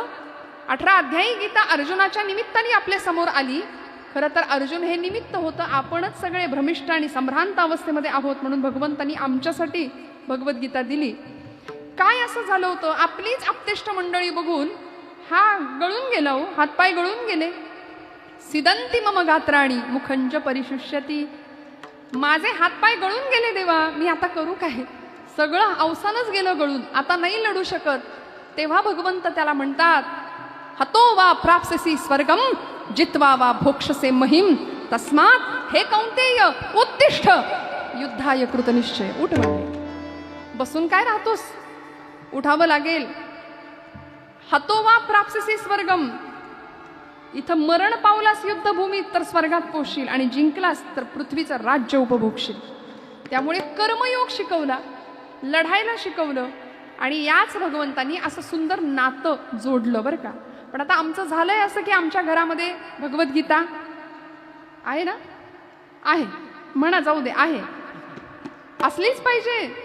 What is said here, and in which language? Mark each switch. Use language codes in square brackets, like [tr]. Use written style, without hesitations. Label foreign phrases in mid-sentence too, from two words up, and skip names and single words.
[mr] 18 अध्यायी गीता अर्जुनाच्या निमित्ताने आपल्या समोर आली. खरं तर अर्जुन हे निमित्त होतं. आपणच सगळे भ्रमिष्ट आणि संभ्रांत अवस्थेमध्ये आहोत म्हणून भगवंतांनी आमच्यासाठी भगवद्गीता दिली. काय असं झालं होतं? आपलीच आपतेष्ट मंडळी बघून हा गळून गेला हो, हातपाय गळून गेले. [sa] सिदंती मम गात्राणी मुखंज परिशुष्यती. [mr] माझे हातपाय गळून गेले देवा, मी आता करू काय? सगळं अवसानच गेलं गळून, आता नाही लढू शकत. तेव्हा भगवंत त्याला म्हणतात, [sa] हतो वा प्राप्स्यसि स्वर्गम जित्वा वा भोक्षसे महिम तस्मात् हे कौंतेय उत्तिष्ठ युद्धाय कृतनिश्चय. [mr] उठ म्हणले. बसून काय राहतोस? उठावं लागेल. [sa] हतो वा प्राप्स्यसि स्वर्गम, [mr] इथं मरण पावलास युद्धभूमीत तर स्वर्गात पोशील, आणि जिंकलास तर पृथ्वीचं राज्य उपभोगशील. त्यामुळे कर्मयोग शिकवला, लढायला शिकवलं. आणि याच भगवंतांनी असं सुंदर नातं जोडलं बरं का. पण आता आमचं झालंय असं की आमच्या घरामध्ये भगवद्गीता आहे ना, आहे, म्हणा, जाऊ दे, आहे, असलीच पाहिजे.